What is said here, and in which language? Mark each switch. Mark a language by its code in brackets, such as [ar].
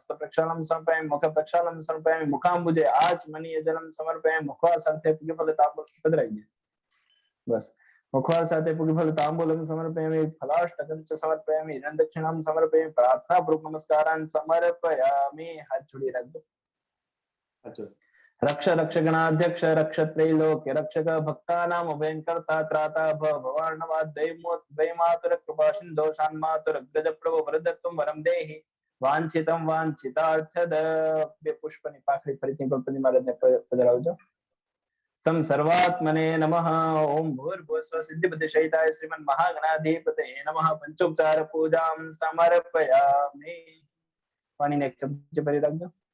[sa] हस्त प्रक्षालनं समर्पयामि. मुख प्रक्षालनं समर्पयामि. मुखाम्बुजे आचमनीय जलं समर्पयामि. [gu] मुखवास સાથે પુષ્પફળ તાંબૂલ પધરાવી દે. बस मुखवास સાથે પુષ્પફળ [sa] તાંબૂલમ સમર્પયામિ. ફલાષ્ટકં ચ સમર્પયામિ. હિરણ્યદક્ષિણાં સમર્પયામિ. પ્રાર્થનાપૂર્વક નમસ્કારાन् સમર્પયામિ. [gu] હાથ જોડી રાખજો. [sa] रक्ष रक्ष गणाध्यक्ष रक्ष त्रैलोक्य रक्षक भक्तानाम अभयंकर्ता त्राता भवार्णवाद दैमातुर कृपा सिंधो शान्मातुर अग्रज प्रभु वरदत्तम वरम देहि वांछितम वांछितार्थद. [gu] 2 પુષ્પની પાખડી ફરીથી ગણપતિ મહારાજને પધરાવજો. [sa] सम सर्वात्मने नमः. ओम भूर्भुवस्व सिद्धिबुद्धि शैताय श्रीमन् महागणाधिपतये नमः. पंचोपचार पूजां समर्पयामि. [gu] पाणीने 1 ચમચી ભરી રાખજો.